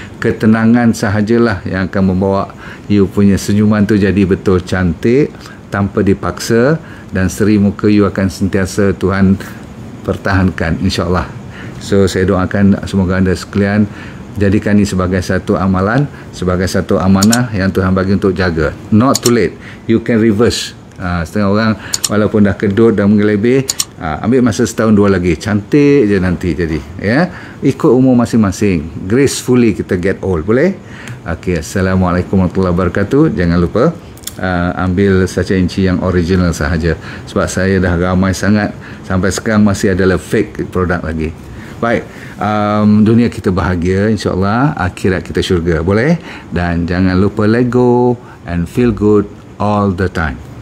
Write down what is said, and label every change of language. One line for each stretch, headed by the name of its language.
Malay: Ketenangan sahajalah yang akan membawa you punya senyuman tu jadi betul cantik tanpa dipaksa, dan seri muka you akan sentiasa Tuhan pertahankan, insyaAllah. So saya doakan semoga anda sekalian jadikan ini sebagai satu amalan, sebagai satu amanah yang Tuhan bagi untuk jaga.
English: Not too late, you can reverse.
Malay: Setengah orang walaupun dah kedut dan mengelebih, ambil masa setahun dua lagi, cantik je nanti jadi, ikut umur masing-masing.
English: Gracefully
Malay: kita
English: get old,
Malay: boleh? Okay, Assalamualaikum warahmatullahi wabarakatuh. Jangan lupa ambil sacha inci yang original sahaja, sebab saya dah ramai sangat sampai sekarang masih adalah fake produk lagi. Baik, dunia kita bahagia, insyaAllah. Akhirat kita syurga, boleh? Dan jangan lupa
English: let go and feel good all the time.